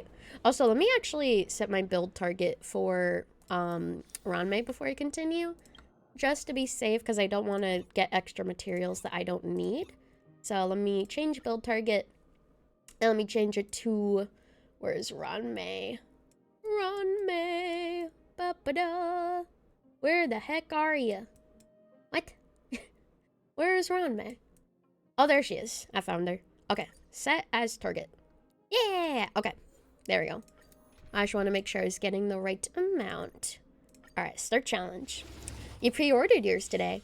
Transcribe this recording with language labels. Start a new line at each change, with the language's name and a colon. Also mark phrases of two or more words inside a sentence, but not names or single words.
English: Also, let me actually set my build target for Ranmei before I continue. Just to be safe, because I don't want to get extra materials that I don't need. So let me change build target. And let me change it to... where's Ranmei? Ranmei. Ba-ba-da. Where the heck are you? What? Where is Ranmei? Oh, there she is. I found her. Okay. Set as target. Yeah! Okay. There we go. I just want to make sure I was getting the right amount. Alright, start challenge. You pre-ordered yours today.